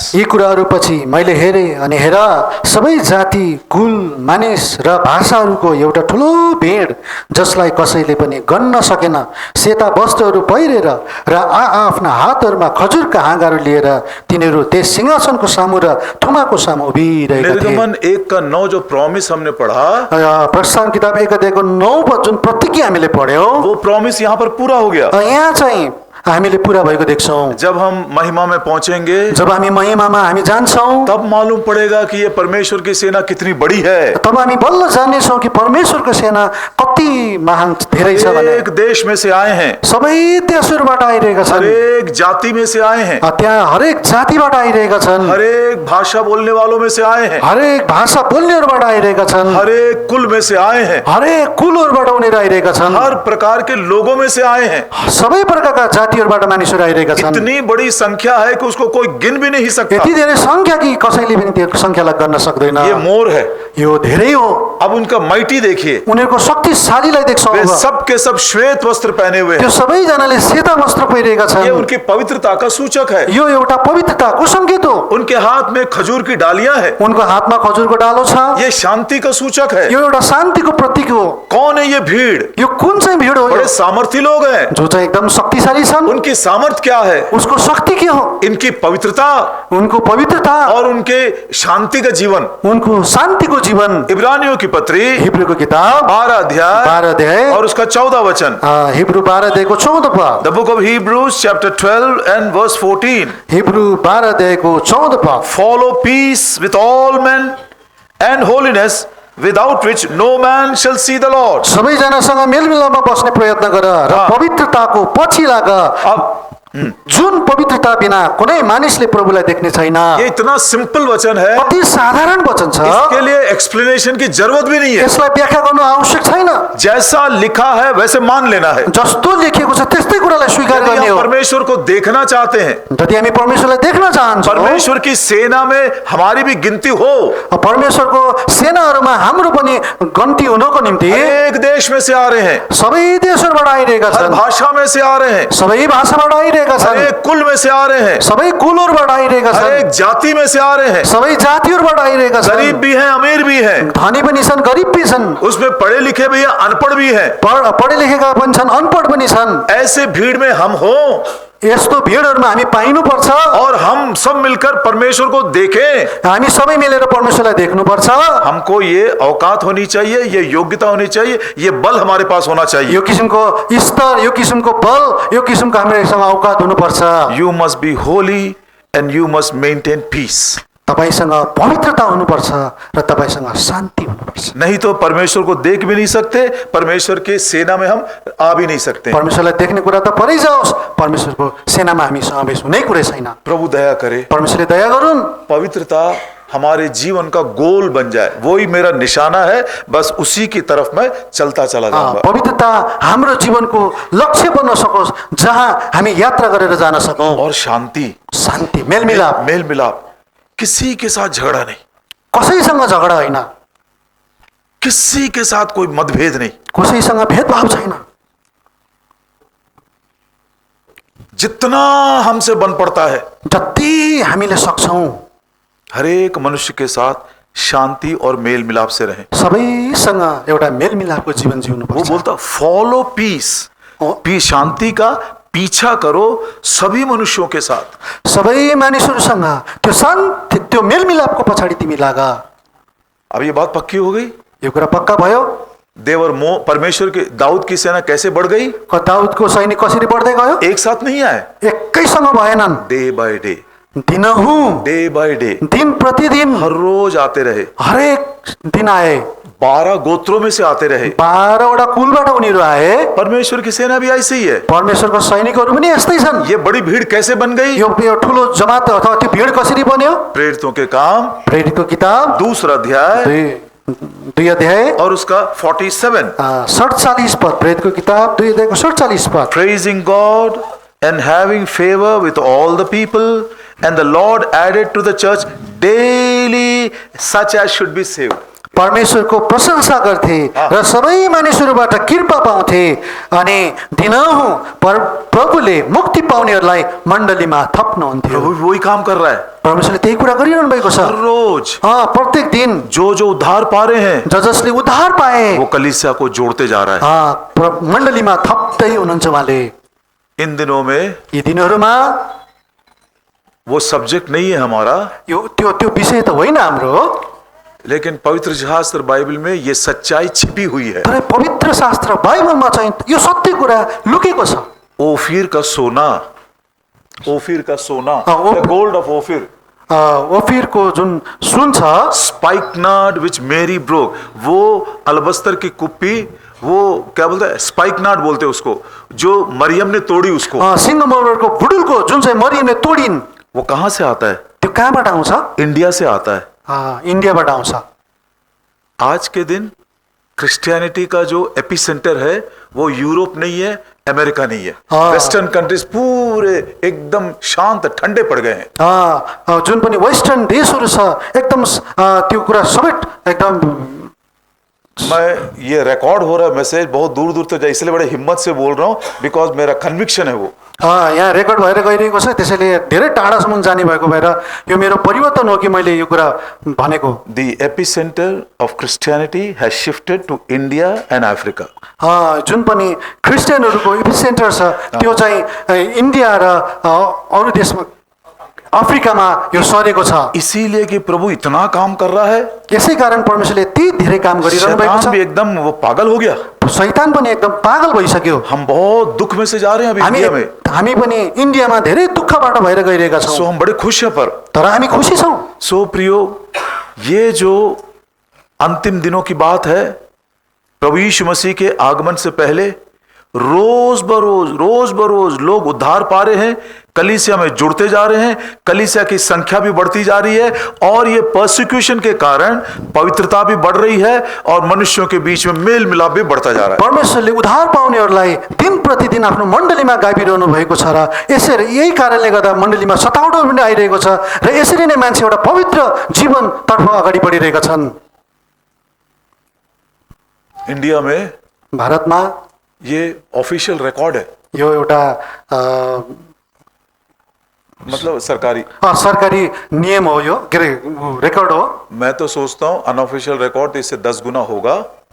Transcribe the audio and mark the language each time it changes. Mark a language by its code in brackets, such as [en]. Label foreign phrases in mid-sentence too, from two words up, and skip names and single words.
[ne] यी कुराहरू पछि मैले हेरेँ अनि हेर सबै जाति, कुल, मानिस र भाषाहरूको एउटा ठुलो भेड जसलाई कसैले पनि गन्न सकेन, सेता वस्त्रहरू पहिरेर र आफ्ना हातहरूमा खजुरका हाँगाहरू लिएर तिनीहरू त्यस सिंहासनको सामु र थुमाको सामु उभिरहेका थिए। [hi] निर्गमन 1:9 जो प्रॉमिस हमने पढ़ा, [ne] प्रस्थान किताब 1 अध्यायको 9 जुन प्रतिज्ञा हामीले पढ्यौँ, [hi] वो प्रॉमिस यहाँ पर पूरा हो गया। [ne] यहाँ चाहिँ हामीले पूरा भएको देख्छौँ। [hi] जब हम महिमा में पहुंचेंगे, [ne] जब हामी महिमामा हामी जान्छौँ, [hi] तब मालूम पड़ेगा कि ये परमेश्वर की सेना कितनी बड़ी है। [ne] तब हामी बल्ल जान्नेछौँ कि परमेश्वरको सेना कति महान धेरै छ भने। [hi] एक देश में से आए हैं, [ne] सबै देशहरूबाट आइरहेका छन्, [hi] हरेक जाति में से आए हैं, [ne] त्यहाँ हरेक जातिबाट आइरहेका छन्, [hi] हरेक भाषा बोलने वालों में से आए हैं, [ne] हरेक भाषा बोल्नेहरूबाट आइरहेका छन्, [hi] हरेक कुल में से आए हैं, [ne] हरेक कुलहरूबाट उनीहरू आइरहेका छन्, [hi] हर प्रकार के लोगों में से आए हैं। [ne] सबै प्रकारका जातिहरूबाट मानिसहरू आइरहेका छन्। [hi] इतनी बड़ी संख्या है कि उसको कोई गिन भी नहीं सकता। [ne] यति धेरै संख्या कि कसैले पनि त्यो संख्यालाई गर्न सक्दैन। [hi] ये मोर है, [ne] यो धेरै हो। [hi] अब उनका माइटी देखिए, [ne] उनीहरूको शक्तिशालीलाई देख्छौँ। [hi] वे सब के सब श्वेत वस्त्र पहने हुए [ne] त्यो [hi] हैं। [ne] सबैजनाले सेता वस्त्र पहिरेका [hi] ये [ne] छन्। [hi] उनकी पवित्रता का सूचक है। [ne] यो एउटा पवित्रताको संकेत हो। [hi] उनके हाथ में खजूर की डालियां हैं, [ne] उनको हातमा खजुरको डालो छ। [hi] ये शांति का सूचक है। [ne] यो एउटा शान्तिको प्रतीक हो। [hi] कौन है ये भीड़? [ne] यो कुन चाहिँ भिड हो? [hi] बड़े सामर्थी लोग हैं। [ne] जो चाहिँ एकदम शक्तिशाली छन्। [hi] उनकी सामर्थ क्या है? [ne] उसको शक्ति के हो? [hi] इनकी पवित्रता [ne] उनको पवित्रता [hi] और उनके शांति का जीवन। [ne] उनको शान्तिको जीवन। [hi] इब्रानियों की पत्री [ne] हिब्रूको किताब [hi] 12 अध्याय [ne] 12 अध्याय [hi] और उसका 14 वचन। [ne] हिब्रू 12 अध्यायको 14 पद। [en] The book of Hebrews chapter 12 and verse 14. [ne] हिब्रू 12 अध्यायको 14 पद। [en] Follow peace with all men and holiness, without which no man shall see the Lord. [ne] सबैजनासँग मेलमिलापमा बस्ने प्रयत्न गर र पवित्रताको पछि लाग। [hi] अब [ne] जुन पवित्रता बिना कुनै मानिसले प्रभुलाई देख्ने छैन। [hi] ये इतना सिंपल वचन है, [ne] अति साधारण वचन छ। [hi] इसके लिए एक्सप्लेनेशन की जरूरत भी नहीं है। [ne] यसलाई व्याख्या गर्नु आवश्यक छैन। [hi] जैसा लिखा है वैसे मान लेना है। [ne] जस्तो लेखिएको छ त्यस्तै कुरालाई स्वीकार [hi] यदि [ne] गर्ने [hi] हम [ne] हो। [hi] परमेश्वर को देखना चाहते हैं, [ne] यदि हामी परमेश्वरलाई देख्न चाहन्छौँ, [hi] परमेश्वर की सेना में हमारी भी गिनती हो, [ne] परमेश्वरको सेनाहरूमा हाम्रो पनि गन्ती हुनको निम्ति [hi] एक देश में से आ रहे हैं, [ne] सबै देशहरूबाट आइरहेका [hi] हर [ne] छन्, [hi] भाषा में से आ रहे हैं, [ne] सबै भाषाबाट आइरहेका [hi] हर [ne] छन्, [hi] एक कुल में से आ रहे हैं, [ne] सबै कुलहरूबाट आइरहेका [hi] हर [ne] छन्, [hi] एक जाति में से आ रहे हैं, [ne] सबै जातिहरूबाट आइरहेका [hi] गरीब [ne] छन्, [hi] भी हैं, अमीर भी हैं, [ne] धनी पनि छन्, गरिब पनि छन्, [hi] उसमें पढ़े लिखे भी हैं, अनपढ़ भी हैं। [ne] पढे लेखेका पनि छन्, अनपढ पनि छन्। [hi] ऐसे भीड़ में हम हो [ne] यस्तो भिडहरूमा हामी पाइनुपर्छ। [hi] और हम सब मिलकर परमेश्वर को देखें। [ne] हामी सबै मिलेर परमेश्वरलाई देख्नुपर्छ। [hi] हमको ये औकात होनी चाहिए, ये योग्यता होनी चाहिए, ये बल हमारे पास होना चाहिए। [ne] यो किसिमको स्तर, यो किसिमको बल, यो किसिमको हामीसँग औकात हुनुपर्छ। [en] You must be holy and you must maintain peace. [ne] तपाईसँग पवित्रता हुनुपर्छ र तपाईसँग शान्ति हुनुपर्छ। [hi] नहीं तो परमेश्वर को देख भी नहीं सकते, परमेश्वर के सेना में हम आ भी नहीं सकते। परमेश्वरलाई देख्ने कुरा त परै जाओस्, परमेश्वरको सेनामा हामी समावेश हुनै कुरै छैन। प्रभु दया करे, परमेश्वरले दया गरून्, पवित्रता हमारे जीवन का गोल बन जाए। वही मेरा निशाना है, बस उसी की तरफ मैं चलता चला जाऊंगा। [ne] पवित्रता हाम्रो जीवनको लक्ष्य बन्न सकोस्, जहाँ हामी यात्रा गरेर जान सकौँ। [hi] और शांति, [ne] शान्ति, मेलमिलाप, [hi] मेल मिलाप, किसी के साथ झगड़ा नहीं, [ne] कसैसँग झगडा होइन, [hi] किसी के साथ कोई मतभेद नहीं। [ne] कसैसँग भेदभाव छैन। [hi] जितना हमसे बन पड़ता है, [ne] जति हामीले सक्छौँ [hi] हर एक मनुष्य के साथ शांति और मेल मिलाप से रहें। [ne] सबैसँग एउटा मेलमिलापको जीवन जिउनु [hi] वो [ne] पर्छ। [hi] बोलता [en] follow peace, [hi] शांति का पीछा करो सभी मनुष्यों के साथ। [ne] सबै मानिसहरूसँग त्यो शान्ति, त्यो मेलमिलापको पछाडि तिमी लाग। [hi] अब ये बात पक्की हो गई। [ne] यो कुरा पक्का भयो। [hi] देवर परमेश्वर के दाऊद की सेना कैसे बढ़ गई? [ne] दाउदको सैनिक कसरी बढ्दै गयो? [hi] एक साथ नहीं आए, [ne] एकैसँग भएनन्। [en] day by day, [ne] दिनहुँ, [en] day by day, [ne] दिन प्रतिदिन, [hi] हर रोज आते रहे। [ne] हरेक दिन आए। [hi] 12 गोत्रों में से आते रहे। [ne] 12वटा कुलबाट उनीहरू आए। [hi] परमेश्वर की सेना भी ऐसे ही है। [ne] परमेश्वरको सैनिकहरू पनि यस्तै छन्। [hi] ये बड़ी भीड़ कैसे बन गई? [ne] यो ठुलो जमात अथवा त्यो भिड कसरी बन्यो? [hi] प्रेरितों के काम [ne] प्रेरितको किताब [hi] 2 अध्याय [ne] 2 अध्याय [hi] और उसका 47। [ne] 47 पद, प्रेरितको किताब 2 अध्यायको 47 पद। [en] Praising God and having favor with all the people, and the Lord added to the church daily such as should be saved. [ne] परमेश्वरको प्रशंसा गर्थे र सबै मानिसहरूबाट कृपा पाउँथे अनि दिनहुँ प्रभुले मुक्ति पाउनेहरूलाई मण्डलीमा थप्नुहुन्थ्यो। [hi] प्रभु भी वही काम कर रहा है। [ne] परमेश्वरले त्यही कुरा गरिरहनु भएको छ। [hi] हर रोज [ne] प्रत्येक दिन [hi] जो जो उद्धार पा रहे हैं, [ne] जसले उद्धार पाए, [hi] वो कलीसिया को जोड़ते जा रहा है। [ne] मण्डलीमा थप्दै हुनुहुन्छ उहाँले। [hi] इन दिनों में [ne] यी दिनहरूमा [hi] वो सब्जेक्ट नहीं है हमारा, [ne] त्यो विषय त होइन हाम्रो, [hi] लेकिन पवित्र शास्त्र बाइबल में ये सच्चाई छिपी हुई है। [ne] तर पवित्र शास्त्र बाइबलमा चाहिँ यो सत्य कुरा लुकेको छ। [hi] ओफिर का सोना, ओफिर का सोना, [en] gold of Ophir, [ne] ओफिरको जुन सुन छ, [en] spikenard which Mary broke, [hi] वो अलबस्तर की कुप्पी, वो क्या बोलते हैं, स्पाइकनाट बोलते हैं उसको, जो मरियम ने तोड़ी उसको। [ne] सिंहमौरको बुडुलको जुन चाहिँ मरियमले तोडिन्, [hi] वो कहां से आता है? [ne] त्यो कहाँबाट आउँछ? [hi] इंडिया से आता है। [ne] इन्डियाबाट आउँछ। [hi] आज के दिन क्रिश्चियनिटी का जो एपिसेंटर है वो यूरोप नहीं है, अमेरिका नहीं है। [en] western countries [hi] पूरे एकदम शांत ठंडे पड़ गए हैं। [ne] जुन पनि वेस्टर्न देशहरू छ, एकदम त्यो कुरा सबै एकदम। [hi] मैं ये रिकॉर्ड हो रहा है मैसेज बहुत दूर दूर तक जाए, इसलिए बड़े हिम्मत से बोल रहा हूँ, बिकॉज मेरा कन्विक्शन है वो। [ne] यहाँ रेकर्ड भएर गइरहेको छ, त्यसैले धेरै टाढासम्म जाने भएको भएर यो मेरो परिवर्तन हो कि मैले यो कुरा भनेको। [en] The epicenter of Christianity has shifted to India and Africa. [ne] जुन पनि क्रिस्चियनहरूको एपिसेन्टर छ त्यो चाहिँ इन्डिया र अरू देशमा, अफ्रिकामा यो सरेको छ। [hi] इसीलिए कि प्रभु इतना काम कर रहा है, [ne] यसै कारण परमेश्वरले त्यति धेरै काम गरिरहनु भएको [hi] शैतान भी [ne] छ। [hi] एकदम वो पागल हो गया। [ne] शैतान पनि एकदम पागल भइसक्यो। [hi] हम बहुत दुख में से जा रहे हैं अभी इंडिया में। [ne] हामी पनि इन्डियामा धेरै दुःखबाट भएर गइरहेका छौँ। [hi] सो हम बड़े खुश हैं, [ne] तर हामी खुसी छौँ। [hi] सो प्रियो, ये जो अंतिम दिनों की बात है, प्रभु यीशु मसीह के आगमन से पहले रोज बरोज लोग उद्धार पा रहे हैं, कलीसिया में जुड़ते जा रहे हैं, कलीसिया की संख्या भी बढ़ती जा रही है, और ये परसिक्यूशन के कारण पवित्रता भी बढ़ रही है और मनुष्यों के बीच में मेल मिलाप भी बढ़ता जा रहा है। [ne] परमेश्वरले उद्धार पाउनेहरूलाई दिन प्रतिदिन आफ्नो मण्डलीमा गाभिरहनु भएको छ र यसरी यही कारणले गर्दा मण्डलीमा सतावटहरू पनि आइरहेको छ र यसरी नै मान्छे एउटा पवित्र जीवनतर्फ अगाडि बढिरहेका छन्। [hi] इंडिया में [ne] भारतमा [hi] ये [en] official record [hi] है, [ne] यो एउटा मतलब सरकारी नियम हो, यो के अरे रेकर्ड हो। [hi] मैं तो सोचता हूं [en] unofficial record [hi] इससे 10 गुना होगा।